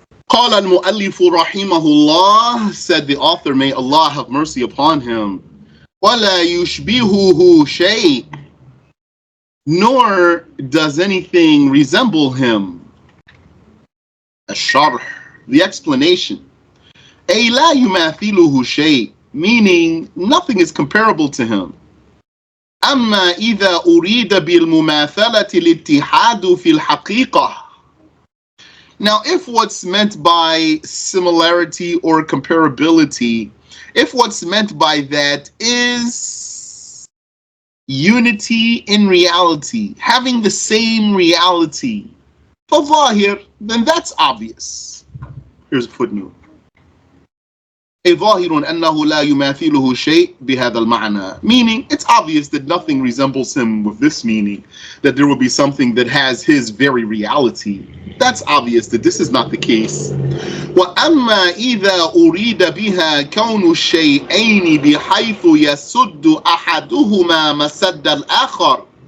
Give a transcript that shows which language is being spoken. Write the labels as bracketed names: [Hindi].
[Arabic] قال المؤلف رحمه الله, [English] said the author, may Allah have mercy upon him, [Arabic] ولا يشبهه شيء, [English] nor does anything resemble him. SharH, the explanation. [Arabic] أي لا يماثله شيء, [English] meaning nothing is comparable to him. [Arabic] أما إذا أريد بالمماثلة الاتحاد في الحقيقة. [English] Now, if what's meant by similarity or comparability, if what's meant by that is unity in reality, having the same reality, [Arabic] فظاهر, [English] then that's obvious. Here's a footnote. [Arabic] ظاهر أنه لا يماثله شيء بهذا المعنى, [English] meaning it's obvious that nothing resembles him with this meaning, that there will be something that has his very reality. That's obvious that this is not the case. [Arabic] وأما إذا أريد بها كون الشيئين بحيث يسد أحدهما مسد الآخر.